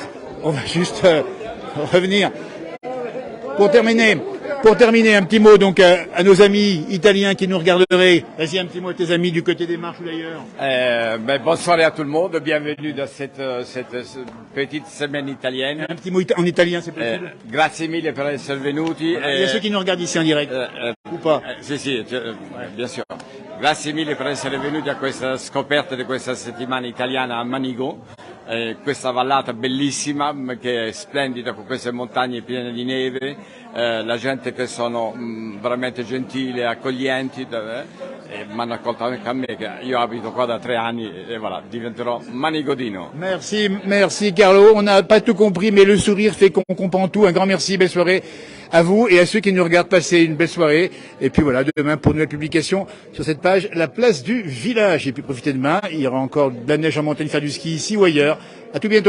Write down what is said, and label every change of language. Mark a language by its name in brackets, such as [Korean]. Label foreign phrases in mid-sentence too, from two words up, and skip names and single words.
[French] On va juste revenir. Pour terminer, un petit mot donc à nos amis italiens qui nous regarderaient. Vas-y, un petit mot à tes amis du côté des marches ou d'ailleurs. Bonne soirée à tout le monde, bienvenue dans cette petite semaine italienne. Un petit mot en italien, c'est possible. [Italian] Grazie mille per essere venuti. [French] Il y a ceux qui nous regardent ici en direct. Ou pas. Sì, bien sûr. [Italian] Grazie mille per essere venuti a questa scoperta di questa settimana italiana a Manigo. Questa vallata bellissima che è splendida con queste montagne piene di neve, la gente che sono veramente gentili, accoglienti, mi hanno accolto anche a me che io abito qua da 3 anni e voilà, diventerò manigodino. [French] Merci Carlo. On n'a pas tout compris, mais le sourire fait qu'on comprend tout. Un grand merci, belle soirée à vous et à ceux qui nous regardent passer une belle soirée. Et puis voilà, demain pour une nouvelle publication sur cette page, la place du village. Et puis profitez demain, il y aura encore de la neige en montagne, faire du ski ici ou ailleurs.